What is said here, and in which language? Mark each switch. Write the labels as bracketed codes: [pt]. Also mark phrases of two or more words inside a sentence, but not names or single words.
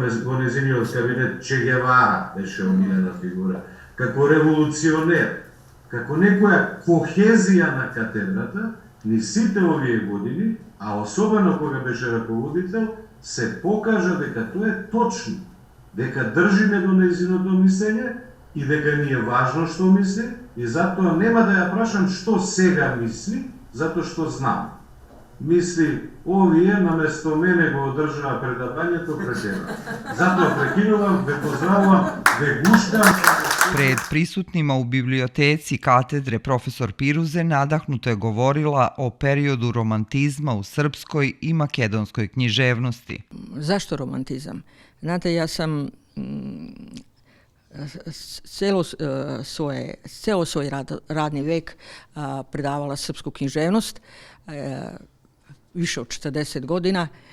[mk] во нејзиниот кабинет, Че Гевара беше омилена фигура, како револуционер, како некоја кохезија на катедрата, ни сите овие години, а особено кога беше раководител, се покажа дека тоа е точно, дека држиме до нејзиното мислење и дека ни е важно што мисли, и затоа нема да ја прашам што сега мисли, затоа што знам. Мисли, овие наместо мене го одржаа предавањето пред тебе. Затоа прекинувам, ве поздравувам, ве гуштам. [sr] Pred prisutnima u biblioteci katedre profesor Piruze nadahnuto je govorila o periodu romantizma u srpskoj i makedonskoj književnosti. Zašto romantizam? Znate, ja sam ceo svoj radni vek predavala srpsku književnost, više od 40 godina,